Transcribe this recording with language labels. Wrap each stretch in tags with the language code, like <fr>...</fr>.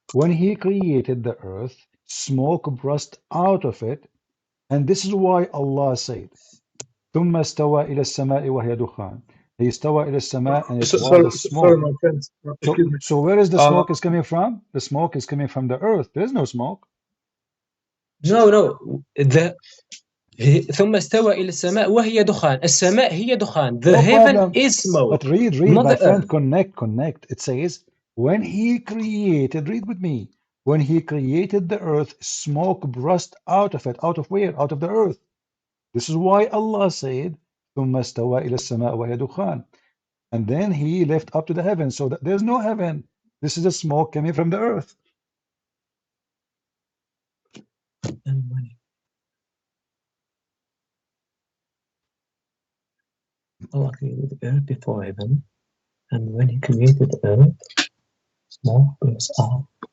<en>When He created the earth, smoke burst out of it, and this is why Allah said,</en> <ar>ثم استوى إلى السماء وهي دخان.</ar> <en>He</en> <ar>استوى إلى السماء</ar> <en>and it was smoke. Sorry, my friend. So where is the smoke is coming from? The smoke is coming from the earth. There is no smoke. No.</en> <ar>ثم استوى إلى السماء وهي دخان. السماء هي دخان.</ar> <en>The heaven is smoke. But read, my friend, connect. It says, when He created, read with me, when He created the earth, smoke burst out of it. Out of where? Out of the earth. This is why Allah said,</en> <ar>ثُمَّ اسْتَوَى إِلَى السَّمَاءِ وَهِيَ دُخَانٌ.</ar> <en>And then He left up to the heavens, so that there's no heaven. This is a smoke coming from the earth. Allah created the earth before heaven, and when He created the earth, smoke burst out.</en>